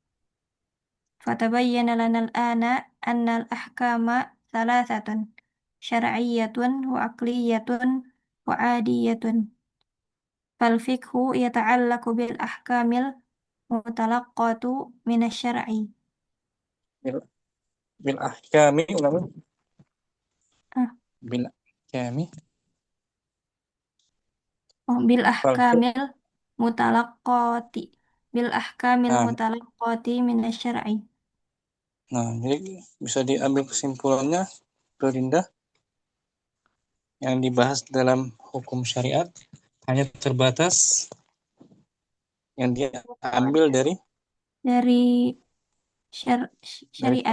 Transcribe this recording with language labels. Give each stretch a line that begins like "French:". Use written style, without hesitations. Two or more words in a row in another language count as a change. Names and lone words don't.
Arabic: فتبين لنا الآن أن الأحكام ثلاثة: شرعية وعقلية وعادية. فالفقه يتعلق بالأحكام المتلقاة من الشرع. بال، بالأحكام العلماء آه، بالأحكام فال بالأحكام المتلقاة Nah, من الشرع.
Indonesian: nah, jadi bisa diambil kesimpulannya itu Dinda yang dibahas dalam hukum syariat hanya terbatas yang dia ambil dari syariat.